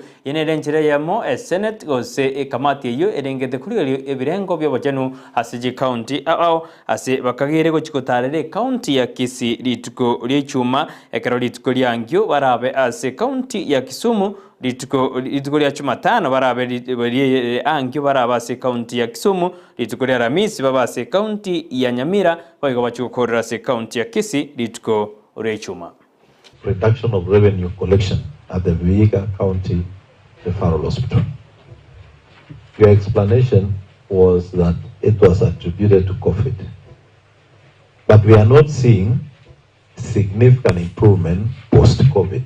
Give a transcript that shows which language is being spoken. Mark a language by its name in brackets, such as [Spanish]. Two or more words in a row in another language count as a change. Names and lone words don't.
[Gusii] yenerenjere yamo Senate gose ekamati eyo erengete kuria ebirengo byobochanu asiji county ao ase bakagere gochikotarire county ya Kisii lituko lyechuma ekero lituko lyangyo barabe ase county ya Kisumu lituko lya Jumatano barabe angyo barabe ase county ya Kisumu lituko lya Ramisi baba ase county ya Nyamira baigo bachukorera ase county ya Kisii lituko lyechuma. [English] Reduction of revenue collection at the Vihiga County Referral Hospital. Your explanation was that it was attributed to COVID. But we are not seeing significant improvement post-COVID.